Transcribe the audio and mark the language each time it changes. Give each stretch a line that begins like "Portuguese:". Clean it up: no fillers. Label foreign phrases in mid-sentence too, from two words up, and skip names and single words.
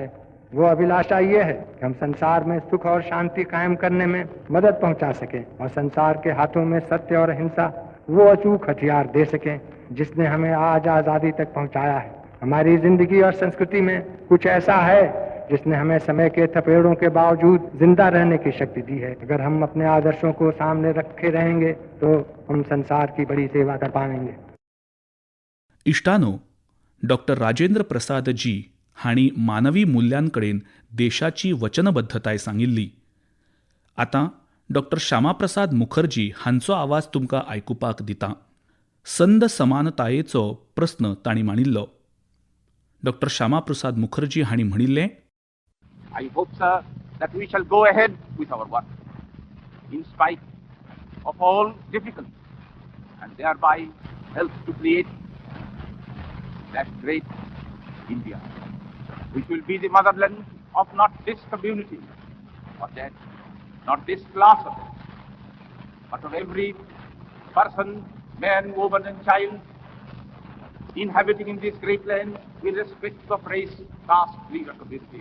Hindi: वो अभिलाषा ये है कि हम संसार में सुख और शांति कायम करने में मदद पहुंचा सकें और संसार के हाथों में सत्य और अहिंसा वो अचूक हथियार दे सकें जिसने हमें आज आज़ादी तक पहुंचाया है. हमारी जिंदगी और संस्कृति में कुछ ऐसा है जिसने हमें समय के थपेड़ों के बावजूद जिंदा रहने की शक्ति दी है. अगर हम अपने आदर्शों को सामने रखे रहेंगे तो हम संसार की बड़ी सेवा कर पाएंगे.
Konkani: इश्टांनो, डॉ. राजेंद्र प्रसाद जी हांणी मानवी मुल्यांकडेन देशाची वचनबद्धताय सांगिल्ली. आतां डॉ. श्यामाप्रसाद मुखर्जी हांचो आवाज तुमकां आयकुपाक दितां. संद समानतायेचो प्रस्न तांणी मांडिल्लो. डॉ. श्यामाप्रसाद मुखर्जी हांणी म्हणिल्लें,
English: I hope, sir, that we shall go ahead with our work in spite of all difficulties and thereby help to create that great India, which will be the motherland of not this community or that, not this class of it, but of every person, man, woman and child inhabiting in this great land, irrespective of race, caste, creed or community.